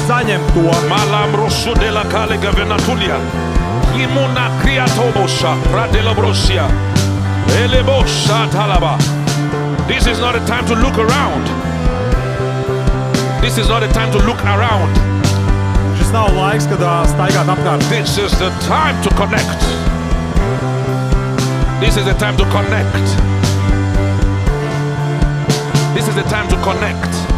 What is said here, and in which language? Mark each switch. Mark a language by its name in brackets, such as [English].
[Latvian] saņem to. Malambrosu de la calega venatulia. Imuna criatobosa, pradelabrosia. Elebosa talaba. [English] This is not a time to look around. This is not a time to look around. [Latvian] Šis nav laiks, kad staigāt apkārt. [English] This is the time to connect. This is the time to connect. This is the time to connect.